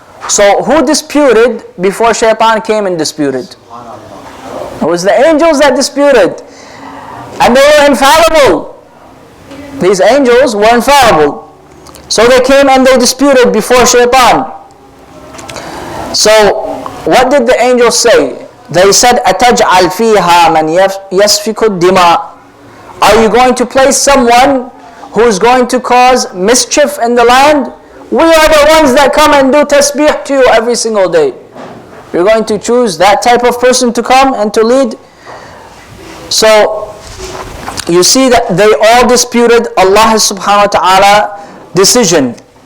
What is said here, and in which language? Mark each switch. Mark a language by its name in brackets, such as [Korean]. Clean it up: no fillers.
[English] So who disputed before Shaitan came and disputed? It was the angels that disputed. And they were infallible. These angels were infallible. So they came and they disputed before Shaitan. So what did the angels say? They said, [Arabic] أَتَجْعَلْ فِيهَا مَنْ يَسْفِكُ الدِّمَاءِ. [English] Are you going to place someone who is going to cause mischief in the land? We are the ones that come and do tasbih to you every single day. You're going to choose that type of person to come and to lead? So you see that they all disputed Allah subhanahu wa ta'ala decision.